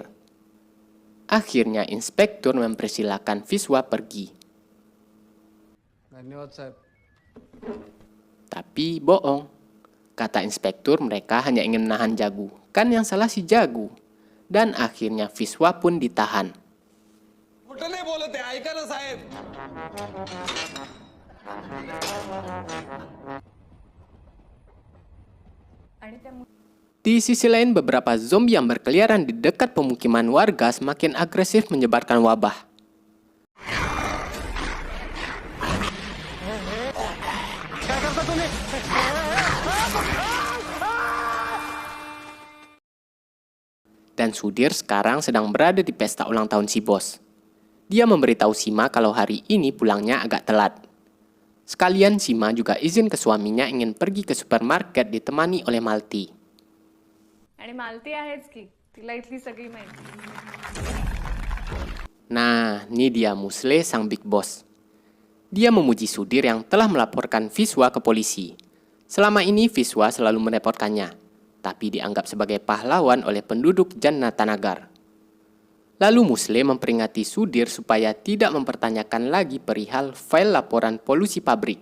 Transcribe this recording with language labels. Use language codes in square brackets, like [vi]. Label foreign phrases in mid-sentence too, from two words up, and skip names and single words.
[id] Akhirnya inspektur mempersilahkan Viswa pergi. [hi] धन्यवाद साहब. [id] Tapi bohong. Kata inspektur mereka hanya ingin menahan Jagu. Kan yang salah si Jagu. Dan akhirnya Viswa pun ditahan. [mr] कुठं बोलत आहे ऐका ना साहेब. [id] Di sisi lain, beberapa zombie yang berkeliaran di dekat pemukiman warga semakin agresif menyebarkan wabah. Dan Sudir sekarang sedang berada di pesta ulang tahun si bos. Dia memberitahu Sima kalau hari ini pulangnya agak telat. Sekalian Sima juga izin ke suaminya ingin pergi ke supermarket ditemani oleh Malti. [mr] आणि मालती आहेच की तिला इथली सगळी माहिती. [id] Nah, ini dia Musle sang [en] big boss. [id] Dia memuji Sudir yang telah melaporkan Viswa ke polisi. Selama ini Viswa selalu merepotkannya, tapi dianggap sebagai pahlawan oleh penduduk Jannatanagar. Lalu Musle memperingati Sudir supaya tidak mempertanyakan lagi perihal file laporan polusi pabrik.